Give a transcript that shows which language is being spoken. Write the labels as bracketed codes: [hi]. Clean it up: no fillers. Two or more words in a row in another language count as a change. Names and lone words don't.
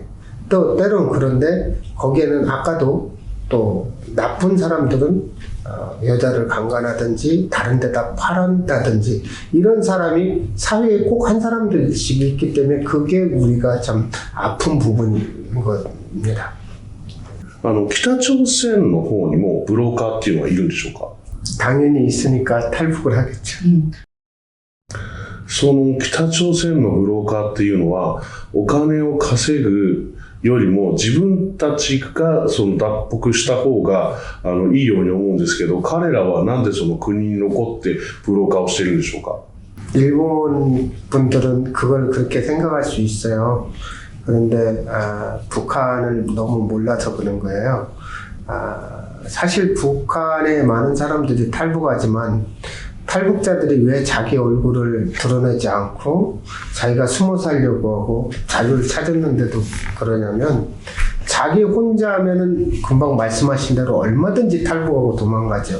[ko] 또 때론 그런데 거기에는 아까도 또 나쁜 사람들은 여자를 강간하든지 다른 데다 팔한다든지 이런 사람이 사회에 꼭 한 사람들씩 있기 때문에 그게 우리가 참 아픈 부분인 겁니다. [ja] 北朝鮮の方にもブローカーっていうのはいるんでしょうか? [ko] 당연히 있으니까 탈북을 하겠죠. [ja] その北朝鮮のブローカーっていうのはお金を稼ぐよりも自分たちが脱北した方がいいように思うんですけど、彼らはなんでその国に残ってブローカーをしているんでしょうか? [ko] 일본 분들은 그걸 그렇게 생각할 수 있어요. 그런데 북한을 너무 몰라서 그런 거예요. 사실 북한에 많은 사람들이 탈북하지만 탈북자들이 왜 자기 얼굴을 드러내지 않고 자기가 숨어 살려고 하고 자유를 찾았는데도 그러냐면, 자기 혼자 하면은 금방 말씀하신 대로 얼마든지 탈북하고 도망가죠.